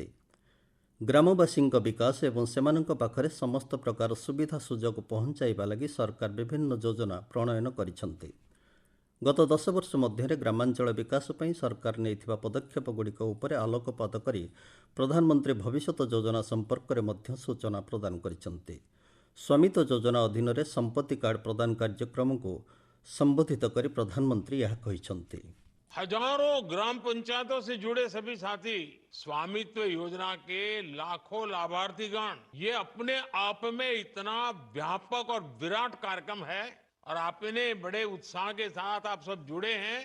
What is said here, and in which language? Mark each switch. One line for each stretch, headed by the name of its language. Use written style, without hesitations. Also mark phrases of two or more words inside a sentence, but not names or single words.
Odia: ଗ୍ରାମବାସୀଙ୍କ ବିକାଶ ଏବଂ ସେମାନଙ୍କ ପାଖରେ ସମସ୍ତ ପ୍ରକାର ସୁବିଧା ସୁଯୋଗ ପହଞ୍ଚାଇବା ଲାଗି ସରକାର ବିଭିନ୍ନ ଯୋଜନା ପ୍ରଣୟନ କରିଛନ୍ତି। ଗତ 10 ବର୍ଷ ମଧ୍ୟରେ ଗ୍ରାମାଞ୍ଚଳ ବିକାଶ ପାଇଁ ସରକାର ନେଇଥିବା ପଦକ୍ଷେପଗୁଡ଼ିକ ଉପରେ ଆଲୋକପାତ କରି ପ୍ରଧାନମନ୍ତ୍ରୀ ଭବିଷ୍ୟତ ଯୋଜନା ସମ୍ପର୍କରେ ମଧ୍ୟ ସୂଚନା ପ୍ରଦାନ କରିଛନ୍ତି। ସ୍ୱାମିତ୍ୱ ଯୋଜନା ଅଧୀନରେ ସମ୍ପତ୍ତି କାର୍ଡ଼ ପ୍ରଦାନ କାର୍ଯ୍ୟକ୍ରମକୁ ସମ୍ବୋଧିତ କରି ପ୍ରଧାନମନ୍ତ୍ରୀ ଏହା କହିଛନ୍ତି।
Hindi: हजारों ग्राम पंचायतों से जुड़े सभी साथी, स्वामित्व योजना के लाखों लाभार्थीगण, ये अपने आप में इतना व्यापक और विराट कार्यक्रम है और आपने बड़े उत्साह के साथ आप सब जुड़े हैं।